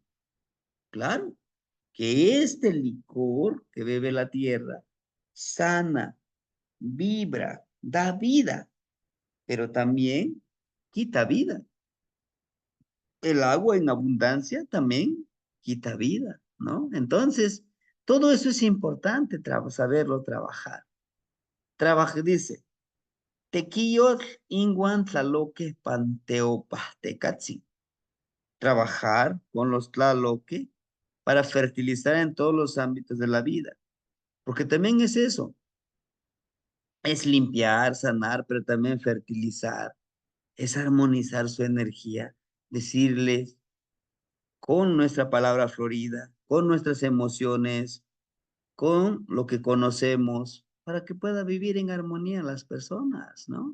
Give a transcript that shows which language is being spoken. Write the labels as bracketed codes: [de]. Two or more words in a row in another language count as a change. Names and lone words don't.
[es] Claro, que este licor que bebe la tierra sana, vibra, da vida, pero también quita vida. El agua en abundancia también quita vida, ¿no? Entonces, todo eso es importante saberlo trabajar. Dice, [nah] tequillos inguan tlaloque panteopastecatzi. [es] Trabajar con los tlaloque para fertilizar en todos los ámbitos de la vida. Porque también es eso. Es limpiar, sanar, pero también fertilizar. Es armonizar su energía. Decirles con nuestra palabra florida, con nuestras emociones, con lo que conocemos, para que pueda vivir en armonía las personas, ¿no?